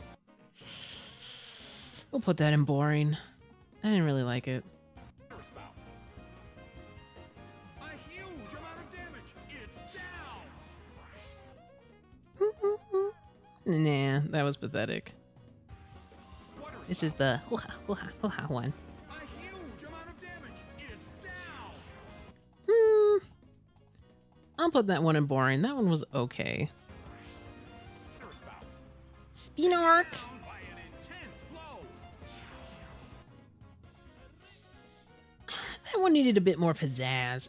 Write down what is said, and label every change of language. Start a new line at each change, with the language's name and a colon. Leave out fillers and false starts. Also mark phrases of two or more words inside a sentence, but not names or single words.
English: We'll put that in boring. I didn't really like it. water spout. A huge amount of damage. It's down. Nah, that was pathetic. Water This spout. is the hoo-ha, hoo-ha, hoo-ha one. A huge amount of damage. It's down. I'll put that one in boring. That one was okay. Water spout. Spin arc. Down by an intense blow. That one needed a bit more pizzazz.